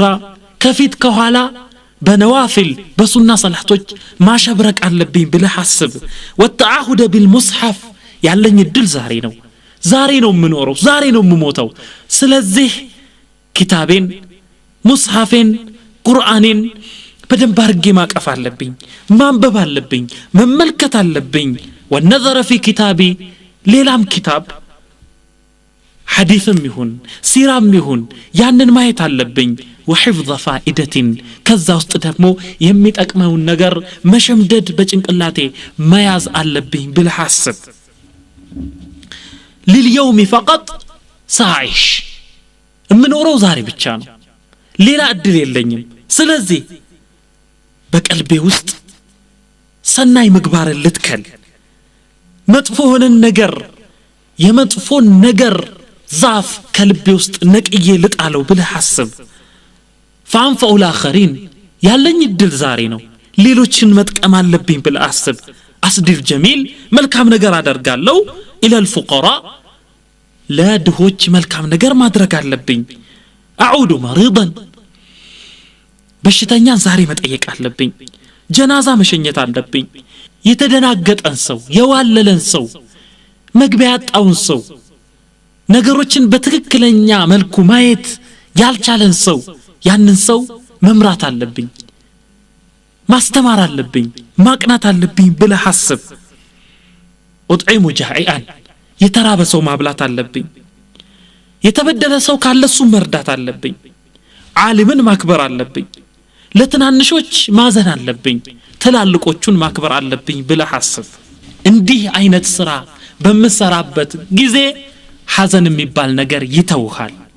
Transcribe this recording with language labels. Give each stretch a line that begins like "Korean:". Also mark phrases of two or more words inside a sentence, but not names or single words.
Amharic: ከፊት ከኋላ በነዋፊል በሱና ሰላቶች ማሸብረቅ አለብኝ ብለህ አስብ ወተዓሁደ بالمصحف ያለኝ እድል ዛሬ ነው የምኖረው ዛሬ ነው የምሞተው ስለዚህ ኪታቤን ሙስሐፌን ቁርአኔን በደንብ አድርጌ ማቀፍ አለብኝ ማንበብ አለብኝ መመልከት አለብኝ
Arabic: والنظر في كتابي
Amharic: ሌላም ኪታብ ሐዲስም ይሁን ሲራም ይሁን ያንን ማየት አለብኝ
Arabic: وحفظ فائدة
Amharic: ከዛ ውስጥ ደግሞ የሚጠቅመውን ነገር መሸምደድ በጭንቅላቴ መያዝ አለብኝ ብለህ አስብ
Arabic: لليوم فقط ساعيش
Amharic: እምኖረው ዛሬ ብቻ ነው ሌላ እድል የለኝም ስለዚህ በቀልቤ ውስጥ ሰናይ ምግባር ልትከል መጥፎ ሆነን ነገር የመጥፎን ነገር ዛፍ ከልቤ ውስጥ ነቅዬ ልጣለው ብለህ አስብ
Arabic: فانفع الاخرين
Amharic: ያለኝ እድል ዛሬ ነው ሌሎችን መጥቀም አለብኝ ብለህ አስብ አስዲር ጀሚል መልካም ነገር አደርጋለሁ
Arabic: الى الفقراء لا
Amharic: ድሆች መልካም ነገር ማድረግ አለብኝ
Arabic: اعود مريضا
Amharic: በሽተኛን ዛሬ መጠየቅ አለብኝ ጀናዛ መሸኘት አለብኝ የተደናገጠን ሰው የዋለለን ሰው መግቢያ ያጣውን ሰው ነገሮችን በትክክለኛ መልኩ ማየት ያልቻለን ሰው ያንን ሰው መምራት አለብኝ ማስተማር አለብኝ ማቅናት አለብኝ ብለህ አስብ
Arabic: اطعم جائعا
Amharic: የተራበ ሰው ማብላት አለብኝ የተበደለ ሰው ካለ እሱ መርዳት አለብኝ ዓሊምን ማክበር አለብኝ ለትናንሾች ማዘን አለብኝ ትላልቆቹን ማክበር አለብኝ ብለህ አስብ እንዲህ አይነት ስራ በመሰራበት ጊዜ ሐዘን የሚባል ነገር ይተውሃል